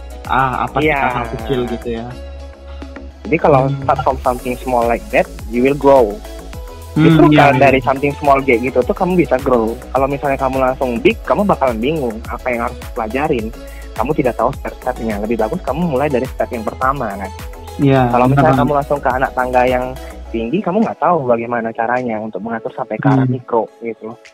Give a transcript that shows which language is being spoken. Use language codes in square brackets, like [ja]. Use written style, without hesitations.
[id] Apa sih hal kecil gitu ya. Jadi kalau [en] start from something small like that, you will grow. [id] Justru kalau dari [en] something small [id] kayak gitu tuh kamu bisa grow. Kalau misalnya kamu langsung big, kamu bakalan bingung apa yang harus pelajarin. Kamu tidak tahu step-stepnya. Lebih bagus kamu mulai dari step yang pertama kan. Iya. Kalau misalnya kamu langsung ke anak tangga yang tinggi, kamu nggak tahu bagaimana caranya untuk mengatur sampai ke arah mikro gitu.